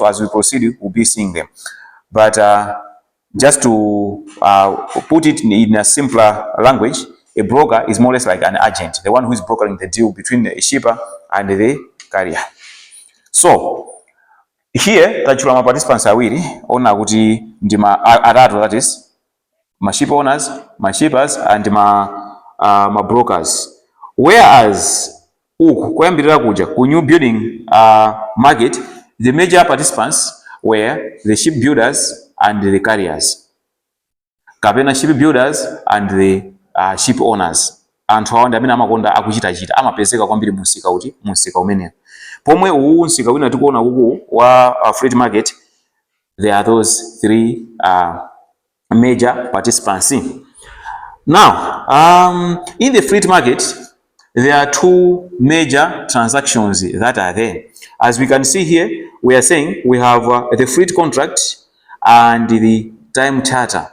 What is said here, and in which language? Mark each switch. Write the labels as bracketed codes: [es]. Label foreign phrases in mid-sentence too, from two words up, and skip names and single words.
[en] As we proceed, we'll be seeing them. But just to put it in a simpler language, a broker is more or less like an agent, the one who is brokering the deal between the shipper and the carrier. So here [ny] tachula participants awiri ona kuti ndi atatu, [en] that is ma ship owners, ma shippers and ma brokers. [ny] Whereas kuyambirira kuja ku [en] new building market, the major participants were the shipbuilders and the carriers. Kapena shipbuilders and the ship owners. [ny] Anthu awandi amene amakonda akuchitachita amapezeka kwambiri musika kuti musika umene. Pomwe unsika wina tikuona uku wa [en] freight market, there are those three major participants. Now, in the freight market, there are two major transactions that are there. As we can see here, we are saying we have the freight contract and the time charter.